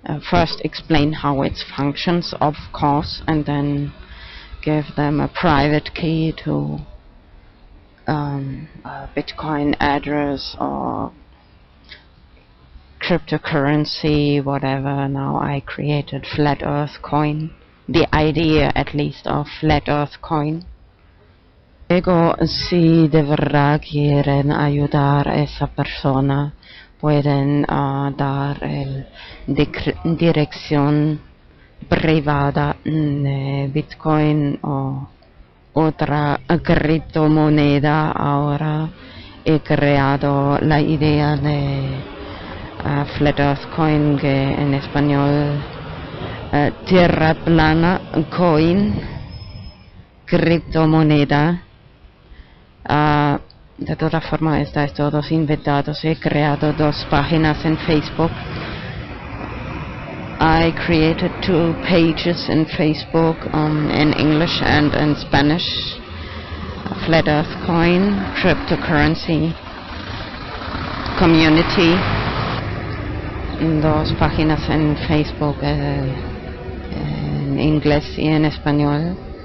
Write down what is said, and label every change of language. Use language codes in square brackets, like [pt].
[en] First explain how it functions, of course, and then give them a private key to a Bitcoin address or cryptocurrency, whatever. Now I created Flat Earth Coin, the idea at least of Flat Earth Coin. [es] Luego, si de verdad quieren ayudar a esa persona, pueden dar dirección privada de Bitcoin o otra criptomoneda. Ahora he creado la idea de Flat Earth Coin, que en español Tierra Plana Coin, criptomoneda. De todas formas, estáis todos invitados. He creado 2 páginas en Facebook. [en] I created 2 pages in Facebook in English and in Spanish. Flat Earth Coin, Cryptocurrency, Community. [es] 2 páginas en Facebook en inglés y en español.